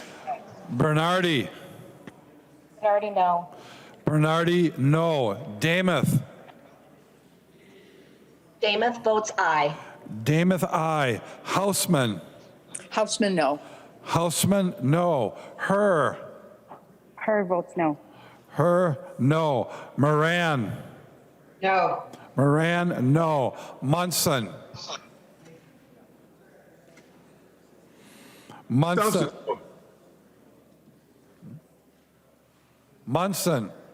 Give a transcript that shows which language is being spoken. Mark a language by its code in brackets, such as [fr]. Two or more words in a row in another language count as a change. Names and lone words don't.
[en] Bernardi. Bernardi, no. Bernardi, no. Damath. Damath votes aye. Damath, aye. Houseman. Houseman, no. Houseman, no. Her. Her votes no. Her, no. Moran. No. Moran, no. Munson. Munson. Munson.